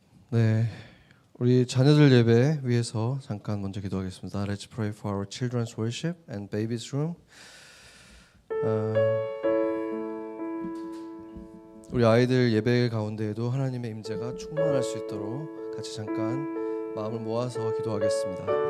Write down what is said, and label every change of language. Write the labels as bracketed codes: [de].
[ko] 네, 우리 자녀들 예배 위해서 잠깐 먼저 기도하겠습니다. [en] Let's pray for our children's worship and babies room. [ko] 우리 아이들 예배 가운데에도 하나님의 임재가 충만할 수 있도록 같이 잠깐 마음을 모아서 기도하겠습니다.